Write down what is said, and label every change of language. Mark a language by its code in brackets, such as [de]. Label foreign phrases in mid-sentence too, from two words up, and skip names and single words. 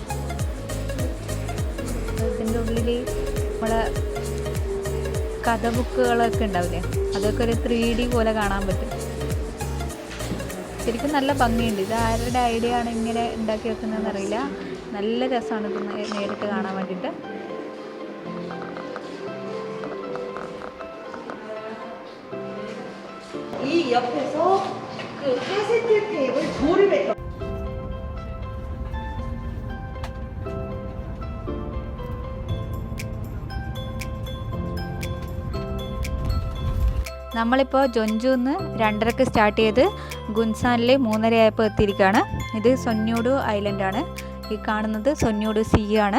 [ml] ഇതിൻ്റെ ഉള്ളിൽ നമ്മളെ കഥ ബുക്കുകളൊക്കെ ഉണ്ടാവില്ലേ, അതൊക്കെ ഒരു 3D പോലെ കാണാൻ പറ്റും. ശരിക്കും നല്ല ഭംഗിയുണ്ട്. ഇത് ആരുടെ ഐഡിയ ആണ് ഇങ്ങനെ ഉണ്ടാക്കി വെക്കുന്നതെന്ന് അറിയില്ല. നല്ല രസമാണ് ഇത് നേരിട്ട് കാണാൻ വേണ്ടിയിട്ട്. [ko] 이 옆에서 그 카세트 테이프를 조립했던 [ml] നമ്മളിപ്പോൾ ജോൻജുന്ന് 2:30 സ്റ്റാർട്ട് ചെയ്ത് ഗുൻസാനിൽ 3:30 ആയപ്പോൾ എത്തിയിരിക്കുകയാണ്. ഇത് സൊന്യൂഡോ ഐലൻഡാണ്. ഈ കാണുന്നത് സെonyudo-si ആണ്.